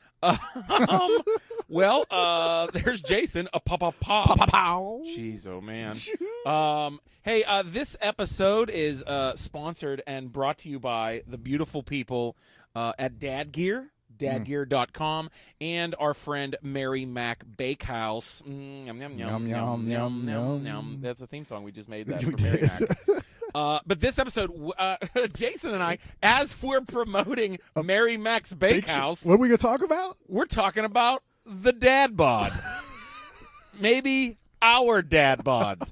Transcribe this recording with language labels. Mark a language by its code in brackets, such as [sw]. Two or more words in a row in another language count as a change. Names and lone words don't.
[en] There's Jason. A pop, pop, pop. Pop, pop, pow. Jeez, oh, man. Hey, this episode is sponsored and brought to you by the beautiful people at Dad Gear, dadgear.com, and our friend Mary Mac Bakehouse. Yum, yum, yum, yum, yum, yum, yum. That's a theme song we just made that for Mary Mac. But this episode, Jason and I, as we're promoting Mary Mac's Bakehouse, What are we going to talk about? we're talking about the Dad Bod. Maybe our Dad Bods.